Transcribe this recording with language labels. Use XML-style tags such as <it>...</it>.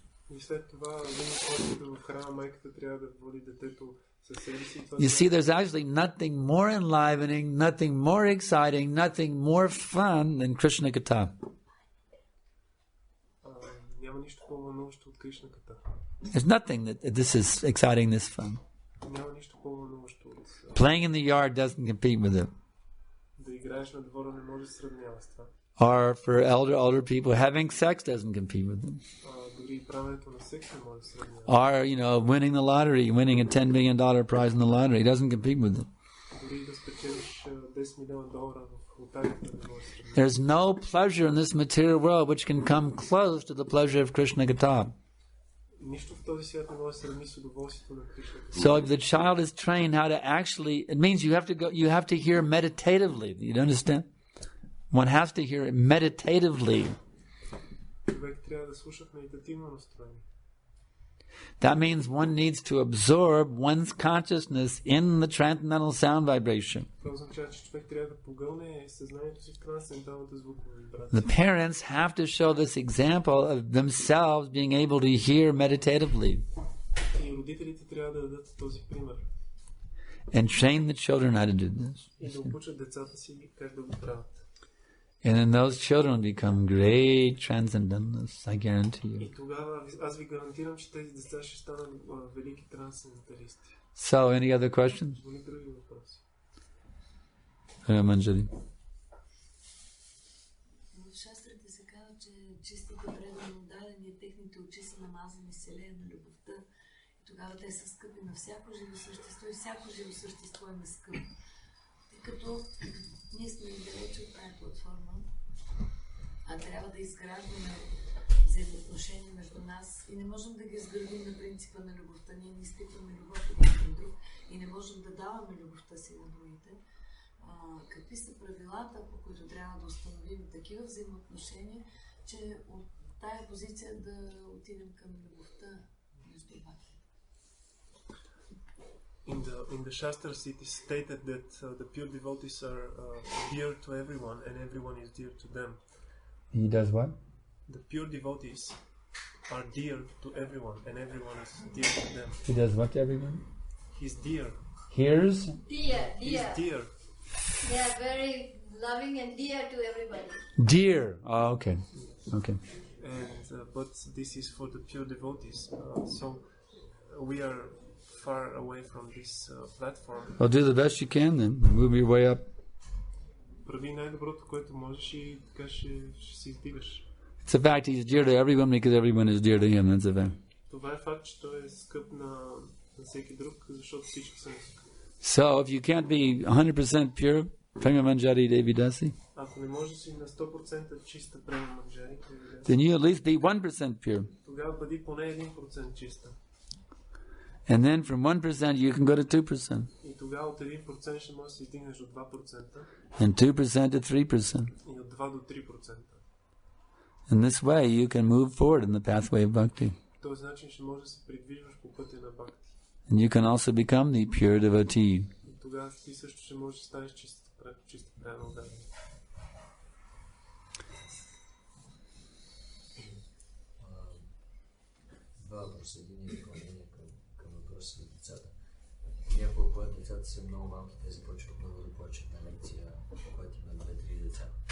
<bg>И след това, в храма, майката трябва да води детето със себе си.</bg> <en>You see, there's actually nothing more enlivening, nothing more exciting, nothing more fun than Krishna Katha.</en> <bg>Няма нищо по-вълнуващо от Кришна Ката.</bg> <en>There's nothing that this is exciting, this fun.</en> <bg>Няма нищо по-вълнуващо от.</bg> <en>Playing in the yard doesn't compete with it.</en> <bg>Да играеш на двора не може да се сравнява с това.</bg> <en>Or for older people, having sex doesn't compete with them.</en> <bg>Дори правенето на секс не може да се сравнява.</bg> <en>Or, winning the lottery, winning a $10 million prize in the lottery doesn't compete with them.</en> <bg>Дори да спечелиш $10 $10 милиона в лотарията не може да се сравни.</bg> <en>There's no pleasure in this material world which can come close to the pleasure of Krishna Gata.</en> <bg>Нищо в този свят не може да се сравни с удоволствието на Кришна.</bg> <en>So if the child is trained how to actually, it means you have to hear meditatively. You understand? One has to hear it meditatively.</en> <bg>Човек трябва да слуша в медитативно настроение.</bg> <en>That means one needs to absorb one's consciousness in the transcendental sound vibration.</en> <bg>Това означава, че човек трябва да погълне съзнанието си в трансценденталната звукова вибрация.</bg> <en>The parents have to show this example of themselves being able to hear meditatively.</en> <bg>И родителите трябва да дадат този пример.</bg> <en>And train the children how to do this.</en> <bg>И да обучат децата си как да го правят.</bg> <en>And then those children become great transcendentalists, I guarantee you.</en> <bg>И тогава аз ви гарантирам, че тези деца ще станат велики трансценденталисти.</bg> <en>So, any other questions?</en> <bg>Има ли други въпроси? Manjari. В шастрите се казва, че чистите предано отдадени, техните очи са намазани с елея на любовта. И тогава те са скъпи на всяко живо същество и всяко живо същество им е скъпо. Тъй като ние сме далече от тази платформа, а трябва да изграждаме взаимоотношения между нас и не можем да ги изградим на принципа на любовта. Ние не изпитваме любов един към друг и не можем да даваме любовта си на другите. Какви са правилата, по които трябва да установим такива взаимоотношения, че от тая позиция да отидем към любовта между баките?</bg> <en>In the Shastras it is stated that the pure devotees are dear to everyone and everyone is dear to them. He does what? The pure devotees are dear to everyone and everyone is dear to them. He does what to everyone? He's dear. Hears? Dear. He's dear. They are very loving and dear to everybody. Dear. Oh, okay. Okay. And but this is for the pure devotees. So we are far away from this platform. Well, do the best you can then. Move your way up.</en> <bg>Прави най-доброто, което можеш и така ще се издигаш.</bg> <en>It's a fact he's dear to everyone because everyone is dear to him. That's a fact.</en> <bg>Това е факт, че той е скъп на всеки друг, защото всички са скъпи.</bg> <en>So, if you can't be 100% pure, Prema Manjari Devidasi,</en> <bg>Ако не можеш да си на 100% чиста Према Манджари,</bg> <en>then you at least be 1% pure.</en> <bg>тогава бъди поне 1% чиста.</bg> <en>And then from 1% you can go to 2%.</en> <bg>И тогава от 1% ще можеш да се издигнеш до 2%.</bg> <en>And 2% to 3%.</en> <bg>И от 2 до 3%.</bg> <en>In this way you can move forward in the pathway of bhakti.</en> <bg>Този начин ще можеш да се придвижваш по пътя на бхакти.</bg> <en>And you can also become the pure devotee.</en> <bg>И тогава ти също ще можеш да станеш чиста Према Манджари. Два въпроса, един е допълнение към въпроса за децата. Няколко когато децата са много малки, те започват много да плачат на лекция, когато има 2-3 деца.</bg>